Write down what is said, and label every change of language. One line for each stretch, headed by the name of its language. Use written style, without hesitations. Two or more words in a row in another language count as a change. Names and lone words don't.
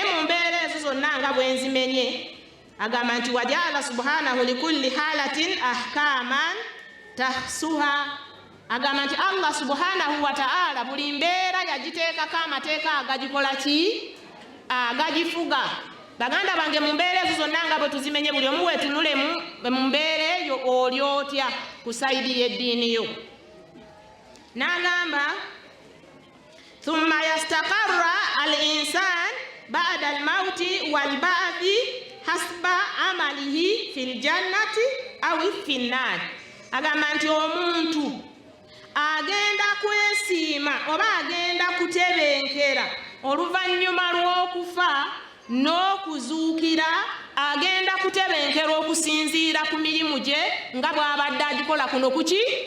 Ganda: mu mbeera ezo zonna nga bwenzimenye agamba nti
Arabic: وجعل سبحانه لكل حالة أحكاما تخصها
Ganda: agamba nti Allah
Arabic: سبحانه وتعالى
Ganda: buli mbeera yagiteekako amateeka agagikola ki agagifuga baganda bange mu mbeera ezo zonna nga bwe tuzimenye buli omu weetunule mu mbeera eyo oli otya ku sayidi y'eddiini yo n'agamba
Arabic: ثم يستقر الإنسان بعد الموت والبعث حسب عمله في الجنة أو في النار
Ganda: agamba nti omuntu agenda kwesiima oba agenda kutebenkera oluvannyuma lw'okufa n'okuzuukira agenda kutebenkera okusinziira ku mirimu gye nga bw'abadde agikola kuno kuki